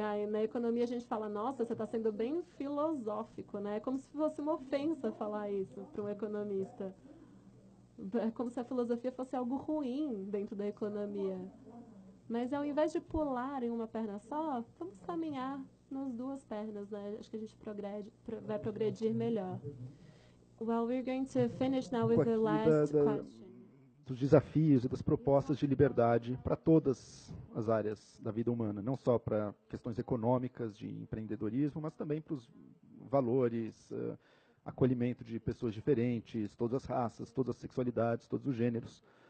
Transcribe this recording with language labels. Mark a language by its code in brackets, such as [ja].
[pt] Na economia a gente fala, nossa, você está sendo bem filosófico, né? É como se fosse uma ofensa falar isso para um economista. É como se a filosofia fosse algo ruim dentro da economia. Mas ao invés de pular em uma perna só, vamos caminhar nas duas pernas, né? Acho que a gente vai progredir melhor. [en] Well, we're going to finish now with the last question. [pt] Dos desafios e das propostas de liberdade para todas as áreas da vida humana, não só para questões econômicas, de empreendedorismo, mas também para os valores, acolhimento de pessoas diferentes, todas as raças, todas as sexualidades, todos os gêneros.